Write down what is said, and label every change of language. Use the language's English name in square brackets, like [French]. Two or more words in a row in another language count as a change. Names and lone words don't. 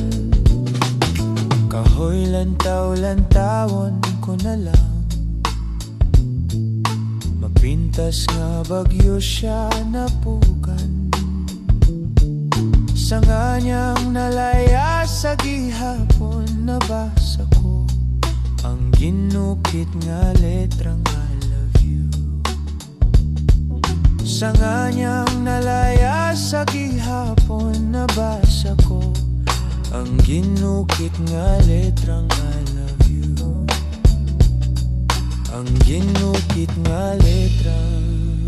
[Hiligaynon] Kahoy lantaw-lantawon ko na lang, pintas nga bagyo siya napukan. Sa nganyang nalaya sa gihapon, nabasa ko ang ginukit nga letrang [English] I love you. [Hiligaynon] Sa nganyang nalaya sa gihapon, nabasa ko ang ginukit nga letrang [English] I love you. [Hiligaynon] Ang ginukit nga letra